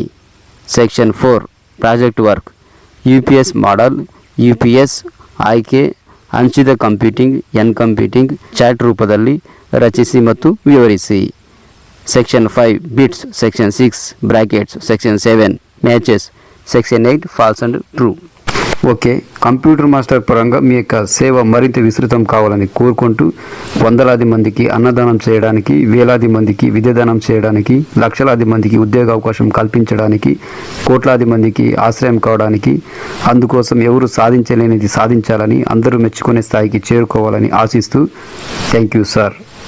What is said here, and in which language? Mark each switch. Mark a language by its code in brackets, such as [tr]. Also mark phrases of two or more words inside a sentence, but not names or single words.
[en] Section 4 project work. [kn] UPS ಮಾಡಲ್, UPS ಆಯ್ಕೆ, ಹಂಚಿದ ಕಂಪ್ಯೂಟಿಂಗ್ ಎನ್ ಕಂಪ್ಯೂಟಿಂಗ್ ಚಾಟ್ ರೂಪದಲ್ಲಿ ರಚಿಸಿ ಮತ್ತು ವಿವರಿಸಿ. [en] Section 5 bits. Section 6 brackets. Section 7 matches. Section 8 false and true. [te] ఓకే, కంప్యూటర్ మాస్టర్ పరంగా మీ యొక్క సేవ మరింత విస్తృతం కావాలని కోరుకుంటూ వందలాది మందికి అన్నదానం చేయడానికి, వేలాది మందికి విద్యాదానం చేయడానికి, లక్షలాది మందికి ఉద్యోగ అవకాశం కల్పించడానికి, కోట్లాది మందికి ఆశ్రయం కావడానికి, అందుకోసం ఎవరు సాధించలేనిది సాధించాలని, అందరూ మెచ్చుకునే స్థాయికి చేరుకోవాలని ఆశిస్తూ [en] Thank you sir.